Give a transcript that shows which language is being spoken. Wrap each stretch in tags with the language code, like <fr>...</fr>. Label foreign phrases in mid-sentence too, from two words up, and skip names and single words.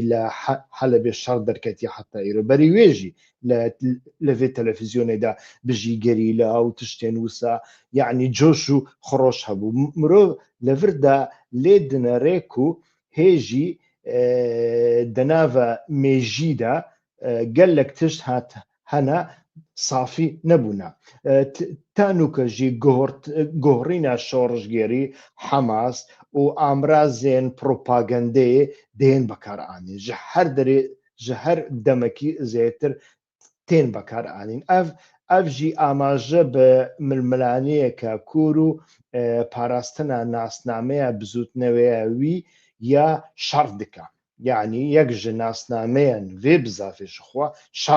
<ku>لە حەلەبێ شەڕ دەرکەتی حتا ئێرە بەری وێژی لەوێ تەلەڤیزیۆنێدا بژی گەریلا و تشتێن وسا یعنی جۆش و خڕۆش هەبوو مرۆڤ لەڤردا لێ دنەڕێک و هێژی دەناڤە مێژیدا گەلێک تشت هەنا صافی نەبوونا تانوکەژی گۆڕینە شۆڕژگێری حەماس و ئامرازێن پرۆپاگەندەیە دێن بەکارئانی ji her demekî zêtir tên bekarînin ev jî amaje bi milmilaniyeka kûr û parastina nasnameya bizûtneweya wî ya şer dike yani yek ji nasnameyan vê bizafê ji xwe şer</ku>